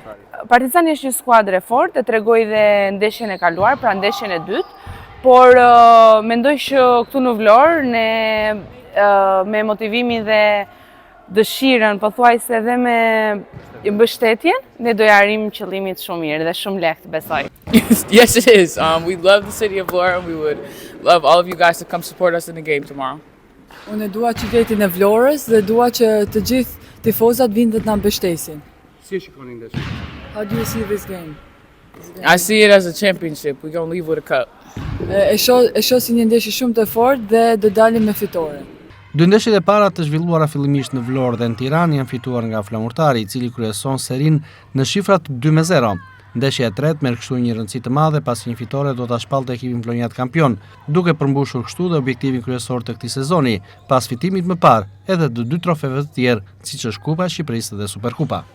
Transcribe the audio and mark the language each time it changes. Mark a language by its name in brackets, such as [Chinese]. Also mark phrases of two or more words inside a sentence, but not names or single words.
[Albanian] Partizani është një skuadër e fortë, e tregoi dhe ndeshjen e kaluar, pra ndeshjen e dytë. por mendoj që këtu në Vlorë ne me motivimin dhe dëshirën, pothuajse edhe me mbështetjen, ne do arrijmë qëllimit shumë mirë dhe shumë lehtë, besoj. [English] Yes, it is. We love the city of Vlorë and we would love all of you guys to come support us in the game tomorrow. [Albanian] Unë dua qytetin e Vlorës dhe dua që të gjithë tifozat vinë dhe të na mbështesin. Si e shikoni ndeshjen? [English] How do you see this game? I see it as a championship. We're going to leave with a cup. [Albanian] E shoh si një ndeshje shumë të fortë dhe do dalim me fitore. Dy ndeshjet e para të zhvilluara fillimisht në Vlorë dhe në Tiranë janë fituar nga Flamurtari, i cili kryeson serinë në shifrat 2-0. Ndeshja e tretë merr kështu një rëndësi të madhe pasi një fitore do ta shpallte ekipin vlonjat kampion, duke përmbushur kështu dhe objektivin kryesor të këtij sezoni, pas fitimit më parë edhe të dy trofeve të tjerë, siç është Kupa e Shqipërisë dhe Superkupa.